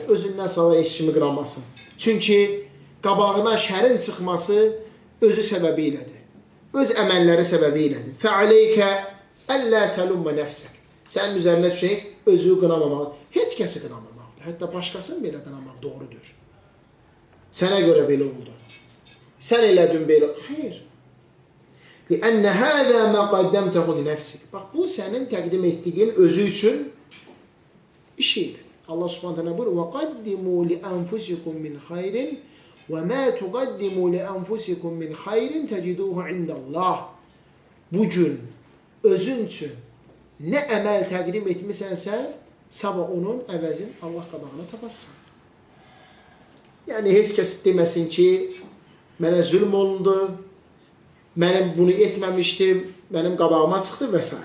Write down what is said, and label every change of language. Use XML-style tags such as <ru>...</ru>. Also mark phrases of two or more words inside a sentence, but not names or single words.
<az>Özündən sava heç kimi qıramasın. Çünki qabağına şərin çıxması özü səbəbi ilədir. Öz əməlləri səbəbi ilədir.</az> <ar>فعليك ألا تلوم نفسك.</ar> <az>Sənin üzərinə düşək, özü qınamamaq. Heç kəsi qınamamaqdır. Hətta başqasını belə qınamaq doğrudur. Sənə görə belə oldu. Sən elədin belə. Xeyr.</az> <ar>لِأَنَّ هَذَا مَا قَدَّمْتَهُ لِنَفْسِكَ.</ar> <az>Bax, bu sənin təqdim etdiyin özü üçün işidir. Allah Subhanahu taala buyurur:</az> <ar>"وَقَدِّمُوا لِأَنفُسِكُم مِّنْ خَيْرٍ وَمَا تُقَدِّمُوا لِأَنفُسِكُم مِّنْ خَيْرٍ تَجِدُوهُ عِندَ اللّٰهِ."</ar> <az>Bugün özün üçün nə əməl təqdim etmisənsə, sabah onun əvəzin Allah qabağına tapasın. Yəni heç kəs deməsin ki, mənə zülm olundu, mənim bunu etməmişdim, mənim qabağıma çıxdı və s.</az>